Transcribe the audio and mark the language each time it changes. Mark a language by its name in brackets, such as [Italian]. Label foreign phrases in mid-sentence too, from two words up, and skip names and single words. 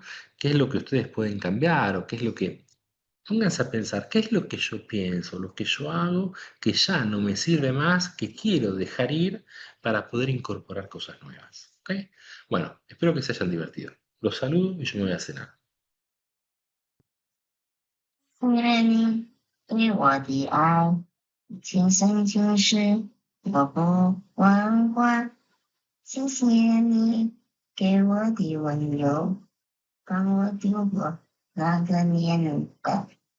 [Spanish] ¿Qué es lo que ustedes pueden cambiar o qué es lo que... Pónganse a pensar, ¿qué es lo que yo pienso, lo que yo hago, que ya no me sirve más, que quiero dejar ir para poder incorporar cosas nuevas? ¿Ok? Bueno, espero que se hayan divertido. Los saludo y yo me voy a cenar. [Chinese] 谢谢你对我的爱，今生今世我不忘怀。谢谢你给我的温柔，帮我度过那个年代。